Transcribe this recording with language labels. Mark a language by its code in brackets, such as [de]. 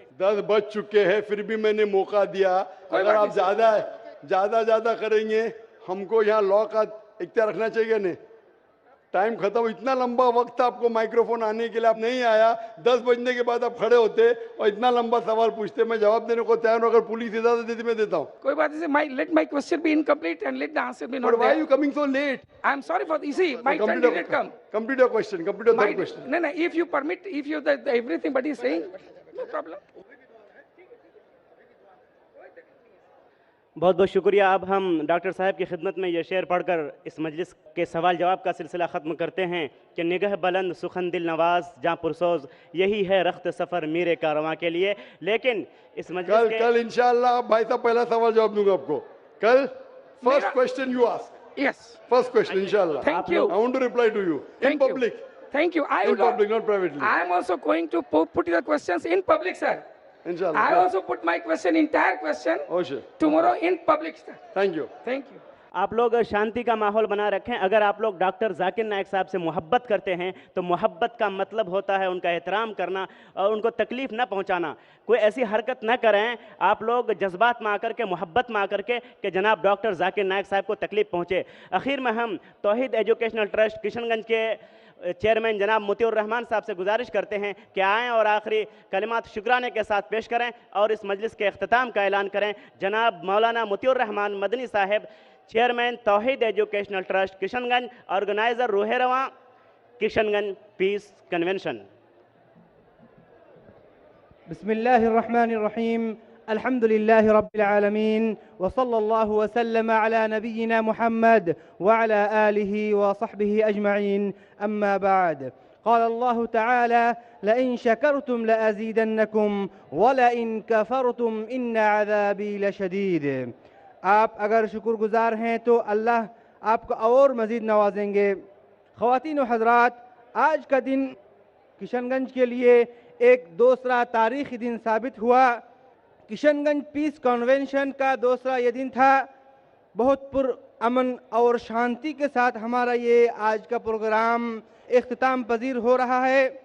[hi] 10 बज चुके हैं, फिर भी मैंने मौका दिया. अगर आप ज्यादा करेंगे, हमको यहाँ लॉ का इख्तियार रखना चाहिए नहीं. टाइम खत्म. इतना लंबा वक्त आपको माइक्रोफोन आने के लिए, आप नहीं आया. 10 बजने के बाद आप खड़े होते और इतना लंबा सवाल पूछते. मैं जवाब देने को तैयार हूं. अगर पुलिस इजाजत देती मैं देता हूं. कोई बात नहीं. [en] Let my question be incomplete and let the answer be not But why there. are you coming so late? I am sorry for this. You see, my turn didn't come. Complete your question. Complete your third question. No, if you permit, if you everything but is saying, no problem. [hi] बहुत बहुत शुक्रिया. अब हम doctor साहब की खिदमत में ये शेर पढ़कर इस मजलिस के सवाल जवाब का सिलसिला ख़त्म करते हैं कि निगह बुलंद सुखन दिल नवाज जहाँ पुरसोज, यही है रख्त सफ़र मीरे कारवां के लिए. लेकिन इस मजलिस कल इंशाअल्लाह भाई साहब पहला सवाल जवाब दूंगा आपको. कल [en] First question you ask. Yes. First question, inshallah. Thank you. I want to reply to you in public. Thank you. In public, not privately. I am also going to put your questions in public, sir. Inshallah. I also put my question, entire question, tomorrow in public, sir. Thank you. Thank you. [hi] आप लोग शांति का माहौल बना रखें. अगर आप लोग doctor Zakir नायक साहब से मोहब्बत करते हैं तो मोहब्बत का मतलब होता है उनका एहतराम करना और उनको तकलीफ़ ना पहुंचाना. कोई ऐसी हरकत ना करें आप लोग जज्बात में आकर के, मोहब्बत में आकर के कि जनाब डॉक्टर जाकिर नायक साहब को तकलीफ़ पहुंचे. आखिर में हम तौहीद एजुकेशनल ट्रस्ट किशनगंज के चेयरमैन जनाब मोतिउर रहमान साहब से गुजारिश करते हैं कि आएँ और आखिरी कलिमात शुक्राने के साथ पेश करें और इस मजलिस के अख्ताम का ऐलान करें. जनाब मौलाना मोतिउर रहमान मदनी साहब, चेयरमैन तौहीद एजुकेशनल ट्रस्ट किशनगंज, ऑर्गेनाइजर रूहे रवां किशनगंज पीस कन्वेंशन. [ar] बिस्मिल्लाहिर्रहमानिर्रहीम. अल्हम्दुलिल्लाहि रब्बिल आलमीन व सल्लल्लाहु व सल्लम अला नबिय्यिना मुहम्मद व अला आलिहि व सहबिहि अजमईन. अम्मा बाद. قال الله تعالى لئن شكرتم لأزيدنكم ولئن كفرتم إن عذابي لشديد. [hi] आप अगर शुक्रगुजार हैं तो अल्लाह आपको और मज़ीद नवाजेंगे. ख़वातीन व हज़रात, आज का दिन किशनगंज के लिए एक दूसरा तारीख़ी दिन साबित हुआ. किशनगंज पीस कन्वेंशन का दूसरा ये दिन था. बहुत पुरअमन और शांति के साथ हमारा ये आज का प्रोग्राम इख्तिताम पजीर हो रहा है.